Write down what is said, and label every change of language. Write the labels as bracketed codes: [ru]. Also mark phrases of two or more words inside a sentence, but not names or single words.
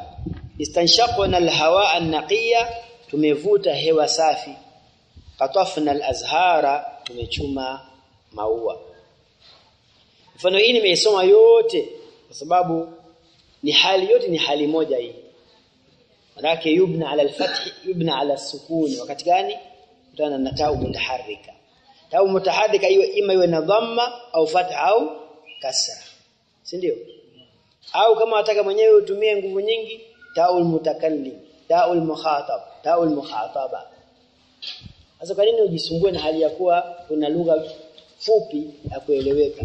[ar] استنشقنا الهواء النقي, [sw] tumevuta hewa safi. [ar] قطفنا الأزهار, [sw] tumechuma maua. Mfano hii nimeisoma yote kwa sababu ni hali yote ni hali moja hii. [ar] Manake يبنى على الفتح، يبنى على السكون. [sw] Wakati gani? Kutana na [ar] تاء متحركة. تاء متحركة [sw] hiyo ima iwe na dhamma au fatha au kasra, si ndio? Au kama unataka mwenyewe utumie nguvu nyingi, [ar] تاء المتكلم، تاء المخاطب، تاء المخاطبة. [sw] Sasa kwa nini ujisungue na hali ya kuwa kuna lugha fupi ya kueleweka?